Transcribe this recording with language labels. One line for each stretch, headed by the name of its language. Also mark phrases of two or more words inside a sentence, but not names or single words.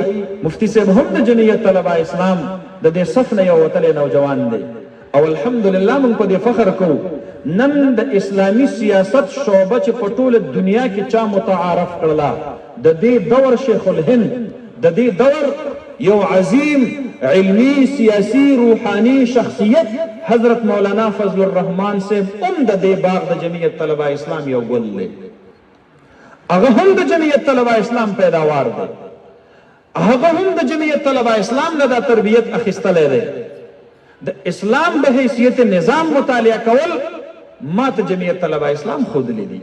Pashto: مفتي صاحب هم د جمعیت طلبه اسلام د دې صف نه یو وتلی نوجوان دی او الحمدلله موږ په دې فخر کوو. نن د اسلامي سیاست شعبه چې په ټوله دنیا کې چا متعارف کړله، د دې دور شیخ الهند، د دې دور یو عظیم علمی سیاسی روحانی شخصیت حضرت مولانا فضل الرحمان سے د دې باغ د جمعیت طلبه اسلام یو ګل دی، هغه هم د جمعیت طلبه اسلام پیداوار دی، هغه هم د جمعیت طلبه اسلام نه دا تربیت اخیستلی دی. د اسلام به حیثیت نظام مطالعه کول ما ته جمعیت طلبه اسلام ښودلی دي.